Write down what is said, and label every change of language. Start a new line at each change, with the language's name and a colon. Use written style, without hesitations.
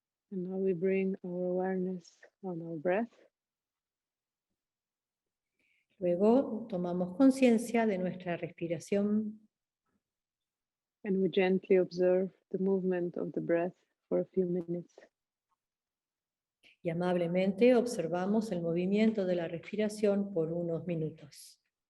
English: And now we bring our awareness on our breath.
Spanish: Luego tomamos conciencia de nuestra respiración
English: And we gently observe the movement of the breath for a few minutes.
Spanish: y amablemente observamos el movimiento de la respiración por unos minutos.